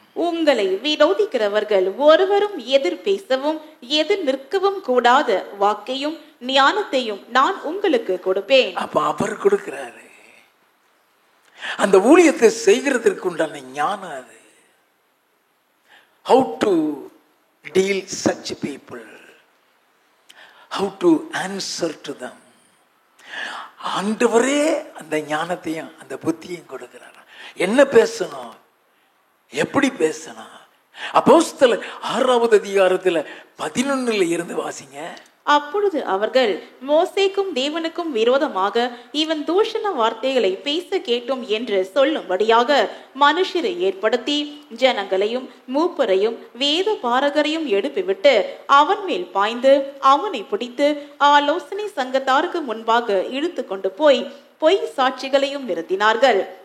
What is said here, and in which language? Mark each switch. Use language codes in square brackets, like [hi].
[ta] உங்களை விரோதிக்கிறவர்கள் ஒருவரும் எதிர் பேசவும் எதிர் நிற்கவும் கூடாத வாக்கையும் ஞானத்தையும் நான் உங்களுக்கு கொடுப்பேன். அப்ப அவர் கொடுக்கிறாரு. அந்த ஊழியத்தை செய்கிறதற்கு உண்டான ஞானம் அது. [en] How to deal such people, how to answer to them. [ta] ஆண்டவரே அந்த ஞானத்தையும் அந்த புத்தியையும் கொடுக்கிறார். என்ன பேசணும், எப்படி பேசணும்? அப்போஸ்தலர் 6வது அதிகாரத்துல 11ல இருந்து வாசிங்க. அப்பொழுது அவர்கள் மோசேக்கும் தேவனுக்கும் விரோதமாக இவன் தூஷண வார்த்தைகளை பேச கேட்டோம் என்று சொல்லும்படியாக மனுஷரை ஏற்படுத்தி ஜனங்களையும் மூப்பரையும் வேத பாரகரையும் எழுப்பிவிட்டு அவன் மேல் பாய்ந்து அவனை பிடித்து ஆலோசனை சங்கத்தாருக்கு முன்பாக இழுத்து கொண்டு போய் பொய் சாட்சிகளையும் நிறுத்தினார்கள்.